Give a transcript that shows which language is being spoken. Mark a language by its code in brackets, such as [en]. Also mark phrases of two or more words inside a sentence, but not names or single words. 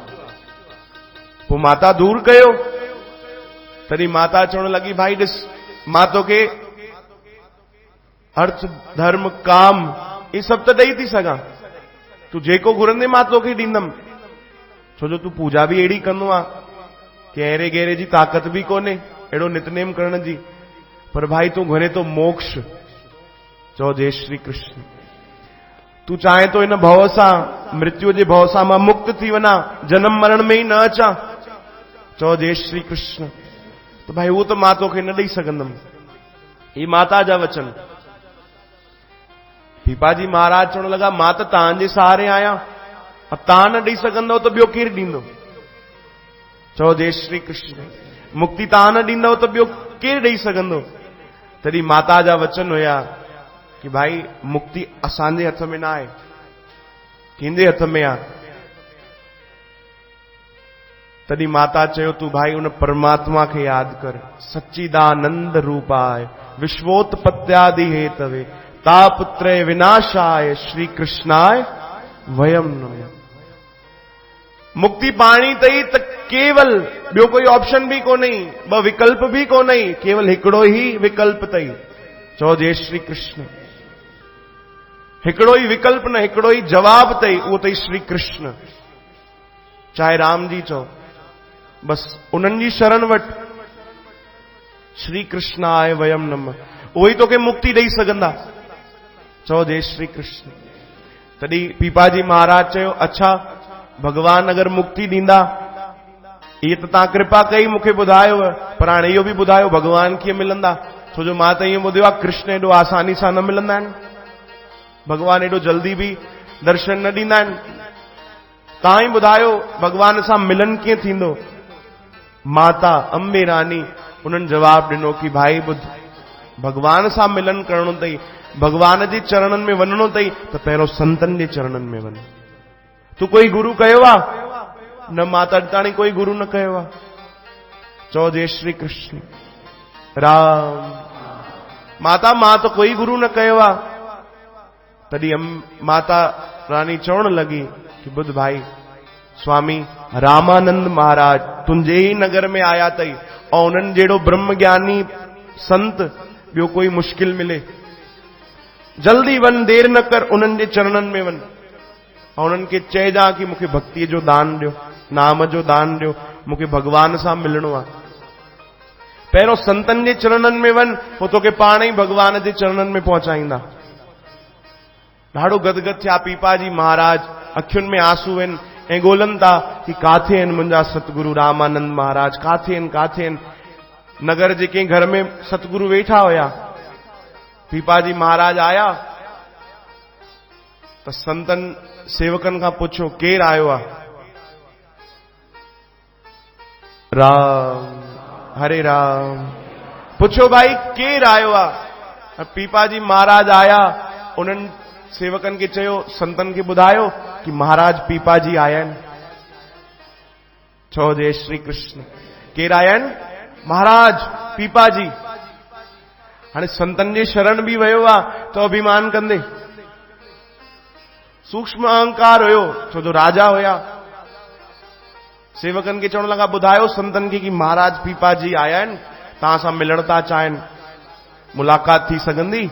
[sd] पोइ माता दूर कयो, तॾहिं माता चवण लॻी, भाई ॾिस, मां तोखे अर्थ धर्म काम ये सभु त ॾेई थी सघां, तूं जेको घुरंदे मां तोखे ॾींदमि, छो जो तूं पूजा बि अहिड़ी कंदो आहे कि अहिड़े गहरे जी ताक़त बि कोन्हे अहिड़ो नितनेम करण जी, पर भाई तूं घुरे तो मोक्ष। चओ जय श्री कृष्ण। तूं चाहे तो इन भव सां, मृत्यु जे भव सां मां मुक्त थी वञा, जन्म मरण में ही न अचां, चओ जय श्री कृष्ण। तो भाई वो तो मां तोखे न ॾेई सघंदमि। ये माता जा वचन। पीपाजी महाराज चवण लॻा, मां त तव्हांजे सहारे आहियां, तव्हां न ॾेई सघंदव त ॿियो केरु ॾींदो? चओ जय श्री कृष्ण। मुक्ति तव्हां न ॾींदव त ॿियो केरु ॾेई सघंदो? तॾहिं माता जा वचन हुया कि भाई मुक्ति असांजे हथ में न आहे, कंहिंजे हथ में आहे। तॾहिं माता चयो, तूं भाई उन परमात्मा खे यादि कर, [sa] सच्चिदानंद रूपाय विश्वोत्पत्त्यादि हेतवे तापत्रय विनाशाय श्री कृष्णाय वयम नमः। [sd] मुक्ति पाणी तई त केवल ॿियो कोई ऑप्शन भी कोन्हे, ॿ विकल्प भी कोन्हे, केवल हिकिड़ो ही विकल्प तई। चओ जय श्री कृष्ण। हिकिड़ो ही विकल्प न, हिकिड़ो ही जवाब तई, उहो तई श्री कृष्ण। चाहे राम जी चओ, बस उन्हनि जी शरण वट, [sa] श्री कृष्णाय वयम नमः, [sd] उहो ई तोखे मुक्ति ॾेई सघंदा। चओ जय श्री कृष्ण। तॾहिं पीपाजी महाराज चयो, अच्छा भगवान अगर मुक्ति ॾींदा, ये तो तव्हां कृपा कई मूंखे ॿुधायो, पर हाणे इहो बि ॿुधायो भगवान कीअं मिलंदा? छो जो मां त ईअं ॿुधियो आहे कृष्ण एॾो आसानी सां न मिलंदा आहिनि, भगवान एॾो जल्दी भी दर्शन न ॾींदा आहिनि। तव्हां ई ॿुधायो भगवान सां मिलन कीअं थींदो? माता अंबे रानी उन्हनि जवाब ॾिनो कि भाई ॿुध, भगवान सां मिलन करणो अथई, भगवान जे चरणनि में वञणो अथई त पहिरियों संतनि जे चरणनि में वञ। तूं कोई गुरु कयो आहे? न, माता ताणी कोई गुरु न कयो आहे। चओ जय श्री कृष्ण। राम। माता मां तो कोई गुरु न कयो आहे। तॾहिं माता रानी चवण लगी कि बुध भाई, स्वामी रामानंद महाराज तुंहिंजे ही नगर में आया तई, और उन्हनि जहिड़ो ब्रह्म ज्ञानी संत ॿियो कोई मुश्किल मिले। जल्दी वन, देर न कर, उन्हनि जे चरणनि में वन, और उन्हनि खे चइजां कि मूंखे भक्ति जो दान ॾियो, नाम जो दान ॾियो, मूंखे भगवान सां मिलणो आहे। पहिरियों संतनि जे चरणनि में वञ, पोइ तोखे पाण ई भगवान जे चरणनि में पहुचाईंदा। ॾाढो गदगद थिया पीपाजी महाराज, अखियुनि में आंसू आहिनि ऐं ॻोल्हनि था कि काथे आहिनि मुंहिंजा सतगुरु रामानंद महाराज, काथे आहिनि, काथे आहिनि? नगर जे कंहिं घर में सतगुरु वेठा हुया। पीपाजी महाराज आया त संतन सेवकन खां पुछो, केरु आयो आहे? राम, हरे राम। पुछो भाई केरु आयो आहे? पीपाजी महाराज आया, उन्हनि सेवकन खे चयो, संतन खे ॿुधायो कि महाराज पीपाजी आया आहिनि। चओ जय श्री कृष्ण। केरु आया आहिनि? महाराज पीपाजी। हाणे संतन जे शरण बि वियो आहे त अभिमान कंदे, सूक्ष्म अहंकार हुयो, छो जो राजा हुया। सेवकन खे चवण लगा, ॿुधायो संतन खे कि महाराज पीपाजी आया आहिनि, तव्हां सां मिलण था चाहिनि, मुलाक़ात थी सघंदी?